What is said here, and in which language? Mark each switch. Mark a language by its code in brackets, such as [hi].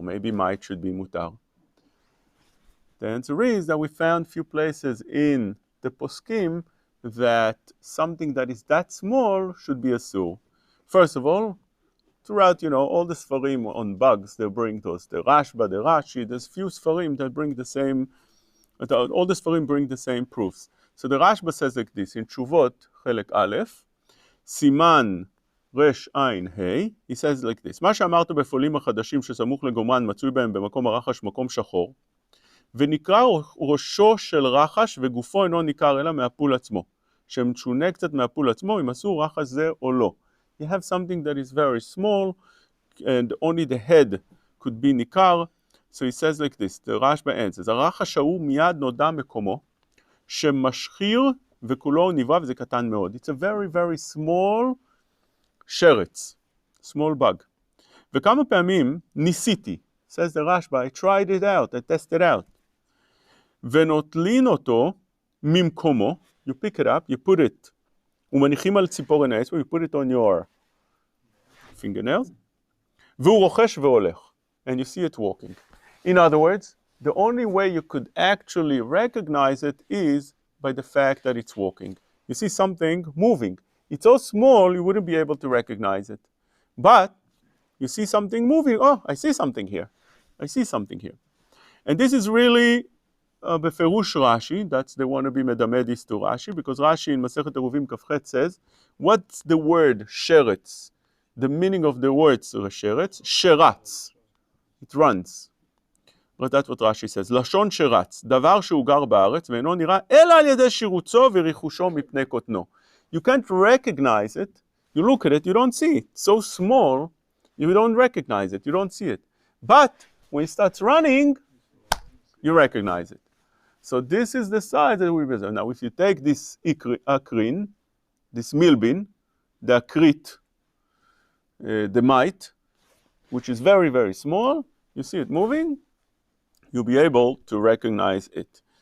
[en] Maybe mite should be mutar. The answer is that we found few places in the poskim that something that is that small should be asur. First of all, throughout, all the Sfarim on bugs, they bring those. The Rashba, the Rashi, there's few Sfarim that bring the same, all the Sfarim bring the same proofs. So the Rashba says like this, [he] in Tshuvot, Chelek Aleph, Siman Resh Ein Hei, he says like this, מה שאמרת בפולים החדשים שסמוך לגומן מצוי בהם במקום הרחש מקום שחור, ונקרא ראשו של רחש וגופו אינו ניכר אלא מהפול עצמו, שמשונה קצת מהפול עצמו, אם אסור רחש זה או לא. [en] You have something that is very small and only the head could be ניכר. So he says like this, the Rashba answers, [he] הרחש ההוא מיד נודע מקומו, שמשחיר וכולו נברא וזה קטן מאוד. [en] It's a very very small שרץ, small bug. [he] וכמה פעמים ניסיתי, [en] says the Rashba, I tried it out, I tested out. [he] ונוטלין אותו ממקומו, [en] you pick it up, you put it, [he] ומניחים על ציפורן האצבע, [en] you put it on your fingernails, [he] והוא רוכש והולך, [en] and you see it walking. In other words, the only way you could actually recognize it is by the fact that it's walking. You see something moving. It's so small you wouldn't be able to recognize it. But you see something moving, oh, I see something here. I see something here. And this is really בפירוש Rashi, that's the wannabe medamedis to Rashi, because Rashi in Masechet Eruvin Kafchet says, what's the word sheretz? The meaning of the word sheretz, sheratz. It runs. But that's what Rashi says. [he] לשון שרץ, דבר שהוא גר בארץ ואינו נראה אלא על ידי שירוצו וריחושו מפני קוטנו. [en] You can't recognize it. You look at it, you don't see it. It's so small, you don't recognize it. You don't see it. But when it starts running, you recognize it. So this is the size that we measure. Now, if you take this akrin, this milbin, the akrit, the mite, which is very, very small, you see it moving, you'll be able to recognize it.